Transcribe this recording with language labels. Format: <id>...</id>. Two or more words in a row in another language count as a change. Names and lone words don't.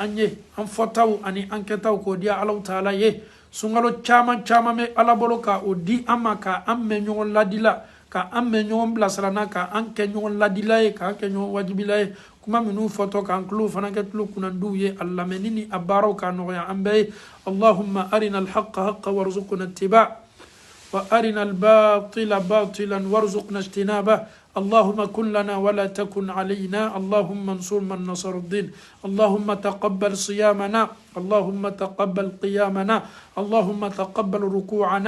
<bm>an ye an fɔtaw ani an kɛtaw k'o diya Alahu Taala ye sunkalo caman bɛ ala bolo ka o di an ma ka an mɛn ɲɔgɔn ladila ka an mɛn ɲɔgɔn bilasira n'a ka an kɛ ɲɔgɔn ladila ye k'an kɛ ɲɔgɔn wajibila ye kuma minnu fɔtɔ k'an tulo fana kɛ tulo kunnandiw ye a lamɛnni ni a baaraw k'a nɔgɔya an bɛɛ ye</bm> <ar>اللهم أرنا الحق حقا وارزقنا اتباعه وأرنا الباطل باطلا وارزقنا اجتنابه. اللهم كن لنا ولا تكن علينا. اللهم انصر من نصر الدين. اللهم تقبل صيامنا. اللهم تقبل قيامنا. اللهم تقبل ركوعنا.</ar>